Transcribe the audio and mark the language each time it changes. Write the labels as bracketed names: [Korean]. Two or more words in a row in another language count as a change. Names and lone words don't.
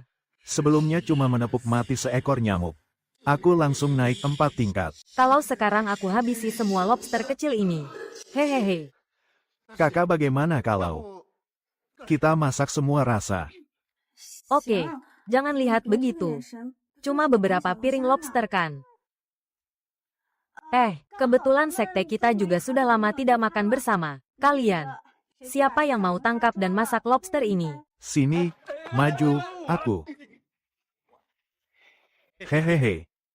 [Indonesian] sebelumnya cuma menepuk mati seekor nyamuk. Aku langsung naik 4 tingkat. Kalau sekarang aku habisi semua lobster kecil ini. Hehehe. Kakak bagaimana kalau kita masak semua rasa? Oke, jangan lihat 有点 begitu. 眼神， Cuma beberapa piring lobster kan? Kebetulan sekte kita juga sudah lama tidak makan bersama. Kalian, siapa yang mau tangkap dan masak lobster ini? Sini, maju, aku. Hehehe.